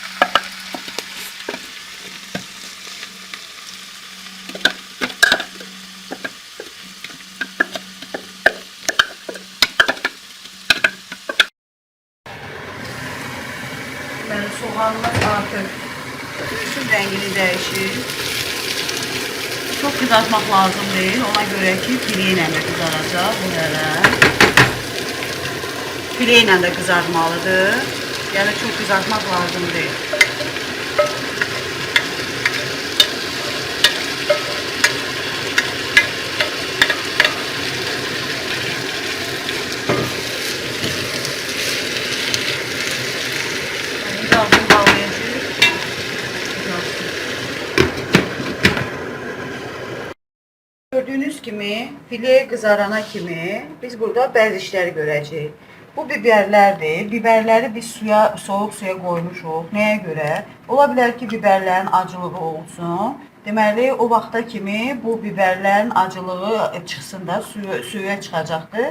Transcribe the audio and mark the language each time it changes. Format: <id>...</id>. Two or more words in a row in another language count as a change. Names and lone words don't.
<az>Deməli, soğanımız artıq üstün rəngini dəyişir.</az> <tr>Çok kızartmak lazım değil. Ona göre ki fileyle de kızaracak bu hele. Fileyle de kızartmalıdır. Yani çok kızartmak lazım değil. Birazdan bağlayacağız.</tr> <az>Gördüğünüz kimi, file qızarana kimi biz burada bəzi işləri görəcəyik. Bu biberlərdir. Biberləri biz soğuk suya qoymuşuq. Nəyə görə? Ola bilər ki, biberlərin acılığı olsun. Deməli, o vaxta kimi bu biberlərin acılığı çıxsın da suya çıxacaqdır.</az>